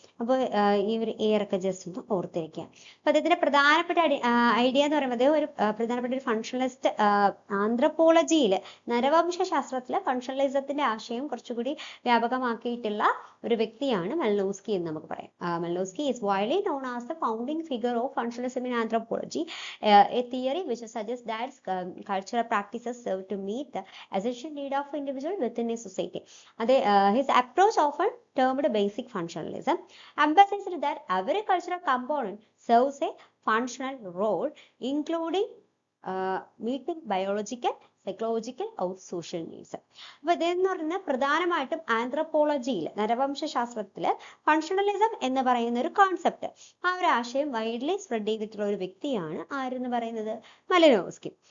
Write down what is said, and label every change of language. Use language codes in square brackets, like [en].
[ml] അപ്പോൾ ഈ ഒരു ഇയറൊക്കെ ജസ്റ്റ് ഒന്ന് ഓർത്തിരിക്കുക. അപ്പൊ അദ്ദേഹത്തിന്റെ പ്രധാനപ്പെട്ട ഐഡിയ എന്ന് പറയുമ്പോൾ അദ്ദേഹം ഒരു പ്രധാനപ്പെട്ട ഒരു ഫങ്ഷണലിസ്റ്റ്, ആന്ത്രോപോളജിയിൽ നരവംശ ശാസ്ത്രത്തിലെ ഫങ്ഷണലിസത്തിന്റെ ആശയം കുറച്ചുകൂടി വ്യാപകമാക്കിയിട്ടുള്ള ഒരു വ്യക്തിയാണ് മലിനോവ്സ്കി എന്ന് നമുക്ക് പറയാം. [en] Malinowski is widely known as the founding figure of functionalism in anthropology, a theory which suggests that cultural practices serve to meet the essential need of individual within a society. His approach, often termed basic functionalism, emphasized that every cultural component serves a functional role, including meeting biological, psychological or social needs. [ml] അപ്പൊ ഇതെന്ന് പറയുന്നത് പ്രധാനമായിട്ടും ആന്ത്രോപോളജിയിൽ, നരവംശാസ്ത്രത്തില് functionalism എന്ന് പറയുന്ന ഒരു concept, ആ ഒരു ആശയം വൈഡ്ലി സ്പ്രെഡ് ചെയ്തിട്ടുള്ള ഒരു വ്യക്തിയാണ് ആരെന്ന് പറയുന്നത്, മലിനോവ്സ്കി.